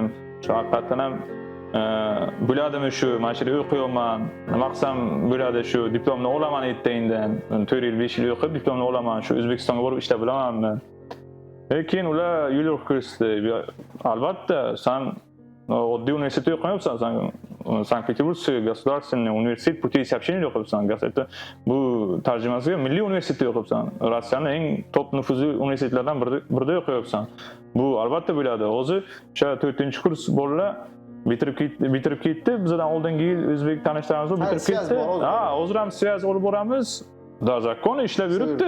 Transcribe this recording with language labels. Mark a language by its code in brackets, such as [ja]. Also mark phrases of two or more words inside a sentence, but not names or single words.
[uz] Shu haqiqatan ham bo'ladimi shu, men shira o'qiyapman. Nima qilsam bo'ladi, shu diplomni olaman ertagindan. 4 yil 5 yil o'qib diplomni olaman, shu O'zbekistonga borib ishlab bilamanmi? Lekin ular yo'l ko'rsatdi. Albatta, sen oddiy universitetda o'qimayapsan, sen Sankt-Peterburgский государственный университет путей сообщения o'qiyapsan. Gazetda bu tarjimasiga Milliy universitetda o'qiyapsan. Rossiyaning eng top nufuzli universitetlaridan birida o'qiyapsan. Bu albatta bo'ladi. Hozir o'sha 4-kurs bolalar bitirib ketdi. Bizdan oldingi yil o'zbek tanishlarimiz bitirib ketdi. Ha, hozir ham svязь olib boramiz. Zakon ishlab yuribdi.